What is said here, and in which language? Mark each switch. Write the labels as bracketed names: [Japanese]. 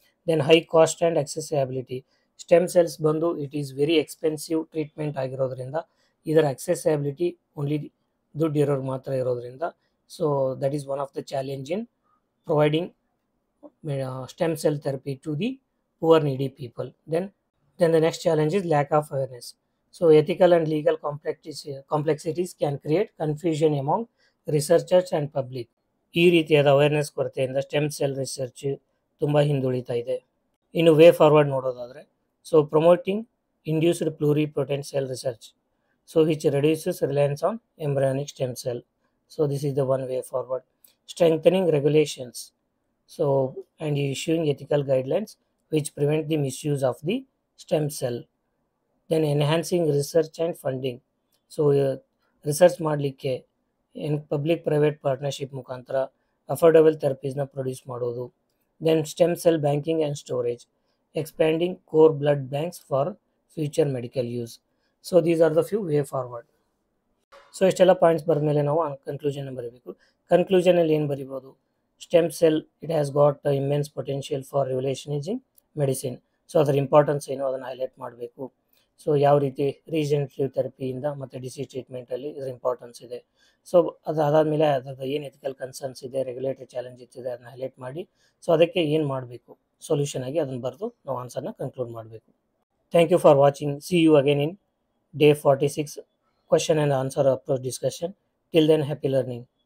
[English] Then high cost and accessibility. Stem cells ಬಂದು it is very expensive treatment ಆಗಿರೋದ್ರಿಂದ ಇದರ accessibility only [Kannada] ದುಡ್ಡು ಇರೋರು ಮಾತ್ರ ಇರೋದ್ರಿಂದ, [English] So that is one of the challenge in providing stem cell therapy to the poor needy people. Then the next challenge is lack of awareness. So ethical and legal complexities can create confusion among researchers and public. [Kannada] ಈ ರೀತಿಯಾದ awareness ಕೊರತೆಯಿಂದ stem cell research ತುಂಬ ಹಿಂದುಳಿತಾ ಇದೆ. [English] ಇನ್ನು way forward ನೋಡೋದಾದರೆ, so promoting induced pluripotent cell research, so which reduces reliance on embryonic stem cell. So this is the one way forward. Strengthening regulations, so and issuing ethical guidelines which prevent the misuse of the stem cell. Then enhancing research and funding. [Kannada] So research ಮಾಡಲಿಕ್ಕೆ public private partnership ಮುಖಾಂತರ affordable ಥೆರಪೀಸ್ನ produce ಮಾಡೋದು. [English] Then stem cell banking and storage, expanding cord blood banks for future medical use. So these are the few way forward. So [Kannada] ಇಷ್ಟೆಲ್ಲ points ಬರೆದ್ಮೇಲೆ ನಾವು conclusion ಬರೀಬೇಕು. ಕನ್ಕ್ಲೂಷನಲ್ಲಿ ಏನು ಬರಿಬೋದು? [English] Stem cell it has got immense potential for revolutionising medicine. [Kannada] So ಅದರ importance ಏನು ಅದನ್ನು highlight ಮಾಡಬೇಕು. So ಯಾವ ರೀತಿ ರೀಜನರೇಟಿವ್ ಥೆರಪಿಯಿಂದ ಮತ್ತು ಡಿಸೀಸ್ ಟ್ರೀಟ್ಮೆಂಟಲ್ಲಿ ಇದರ ಇಂಪಾರ್ಟೆನ್ಸ್ ಇದೆ. ಸೊ ಅದಾದಮೇಲೆ ಅದರದ್ದು ಏನು ಎಥಿಕಲ್ ಕನ್ಸರ್ನ್ಸ್ ಇದೆ, ರೆಗ್ಯುಲೇಟರಿ ಚಾಲೆಂಜಸ್ ಇದೆ, ಅದನ್ನ ಹೈಲೈಟ್ ಮಾಡಿ ಸೊ ಅದಕ್ಕೆ ಏನು ಮಾಡಬೇಕು ಸೊಲ್ಯೂಷನ್ ಆಗಿ ಅದನ್ನು ಬರೆದು ನಾವು ಆನ್ಸರ್ನ ಕನ್ಕ್ಲೂಡ್ ಮಾಡಬೇಕು. [English] Thank you for watching. See you again in day 46 question and answer approach discussion. Till then, happy learning.